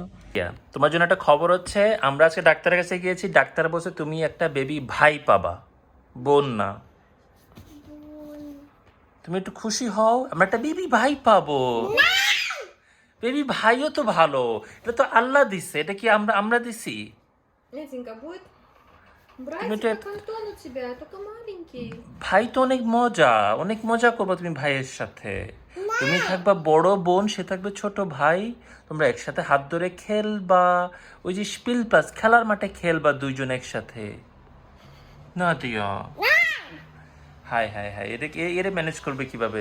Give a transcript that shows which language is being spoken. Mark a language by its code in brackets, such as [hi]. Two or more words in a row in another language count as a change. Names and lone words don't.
[bn] তোমার জন্য একটা খবর হচ্ছে, আমরা আজকে ডাক্তারের কাছে গিয়েছি, ডাক্তার বলছে তুমি একটা বেবি ভাই পাবা, বোন না। তুমি একটু খুশি হও, আমরা একটা বেবি ভাই পাবো। বেবি ভাইও তো ভালো, এটা তো আল্লাহ দিছে, এটা কি আমরা দিছি? [ru] Лесенька, будет Ты братик, это- как Антон у тебя, только маленький. [bn] ভাই তো অনেক মজা করবো তুমি ভাইয়ের সাথে। তুমি থাকবা বড় বোন, সে থাকবে ছোট ভাই, তোমরা একসাথে হাত ধরে খেলবা, ওই যে স্পিল প্লাস খেলার মাঠে খেলবা দুইজন একসাথে। না দিয়া হাই এরে ম্যানেজ করবে কিভাবে?